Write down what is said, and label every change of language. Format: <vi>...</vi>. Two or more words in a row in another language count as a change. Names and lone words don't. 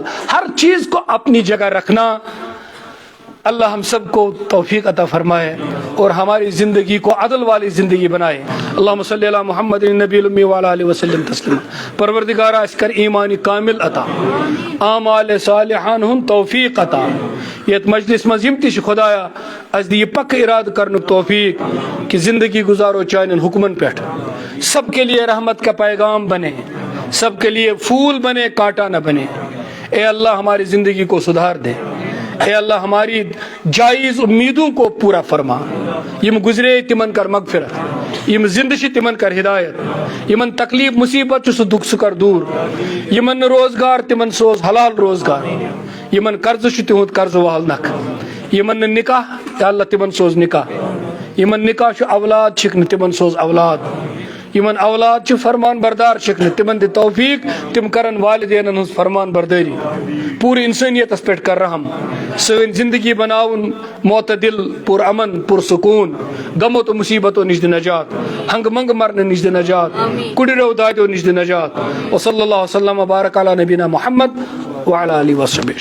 <ur>ہر چیز کو اپنی جگہ رکھنا. اللہ ہم سب کو توفیق عطا فرمائے اور ہماری زندگی کو عدل والی زندگی بنائے.</ur> <ar>اللہم صلی علی محمد النبی الامی وعلی آلہ وسلم تسلیما.</ar> <ks>پروردگارا اس کر ایمانی کامل عطا، اعمال صالحان ہن توفیق عطا. یت مجلس مز یم تش خدایا از دی پک اراد کرن توفیق کہ زندگی گزارو چانن حکمن پیٹھ.</ks> <ur>سب کے لیے رحمت کا پیغام بنے، سب کے لیے پھول بنے، کانٹا نہ بنے. اے اللہ ہماری زندگی کو سدھار دے. اے اللہ ہماری جائز امیدوں کو پورا فرما.</ur> <ks>یم گزرے تمن کر مغفرت، یم زند چھ تمن کر ہدایت، یمن تکلیف مصیبت چھ سہ دکھ سہ کر دور. یمن روزگار تمن سوز حلال روزگار، یمن قرض چھ تہند قرض وال نکھ. یمن نکاح یا اللہ تمن سوز نکاح، یمن نکاح چھ اولاد چھکن تمن سوز اولاد. یمن اولاد چھ فرمان بردار چھکن تمن دے توفیق، تم کرن والدین ہنز فرمان برداری. پوری انسانیت اس پیٹھ کر رحم. سن زندگی بناون معتدل، پر امن، پر سکون. غمو تو مصیبتوں نش نجات، ہنگ منگ مرنے نش نجات، کڑیرو دادیو نش نجات.</ks> <ar>وصلی اللہ وسلم وبارک علی نبینا محمد وعلی آلہ وصحبہ.</ar>